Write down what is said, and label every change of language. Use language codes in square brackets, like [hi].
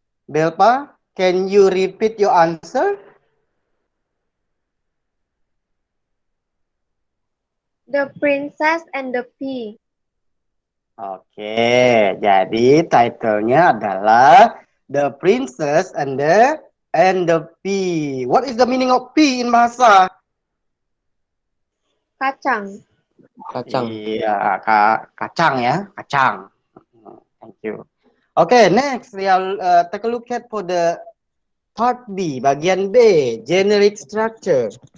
[en] Belpa, can you repeat your answer? The Princess and the Pea. [id] Oke, jadi title-nya adalah The Princess and the [en] And the P. What is the meaning of P in bahasa? [id] Kacang. Kacang. Iya, kacang ya, kacang. Thank you. [en] Okay, next we'll take a look at for the part B, bagian B, generic structure.